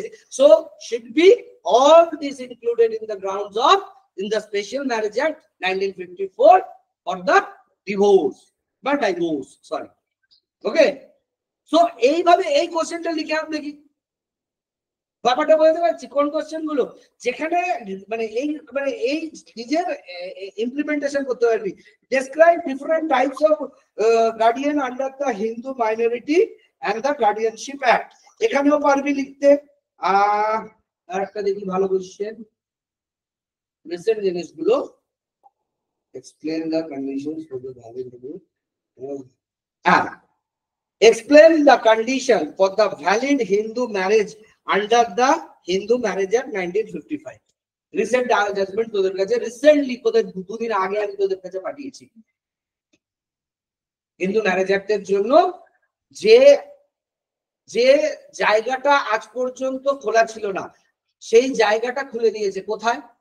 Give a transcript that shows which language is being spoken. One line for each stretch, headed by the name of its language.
English: So should be all this included in the grounds of in the Special Marriage Act 1954 for the divorce, but divorce. Sorry. Okay.
Bangla: So এইভাবে এই কোশ্চেনটা লিখে আন দেখি। ব্যাপারটা বলতে পারছি কোন কোশ্চেন গুলো যেখানে মানে এই নিজের ইমপ্লিমেন্টেশন করতে পারবি।
English: Describe different types of guardian under the Hindu Minority and the Guardianship Act, এখানেও পারবি লিখতে।
Bangla: আর একটা দেখি ভালো কোশ্চেন, রিসেন্ট জিনিসগুলো,
English: Explain the conditions for the valid divorce. Explain the condition for the valid Hindu marriage under the Hindu Marriage Act 1955.
Bangla: Recent judgment তোদের কাছে recently তোদের দুদিন আগে আমি তোদের কাছে পাঠিয়েছি। হিন্দু ম্যারেজ অ্যাক্টের জন্য যে যে জায়গাটা আজ পর্যন্ত খোলা ছিল না সেই জায়গাটা খুলে দিয়েছে। কোথায়?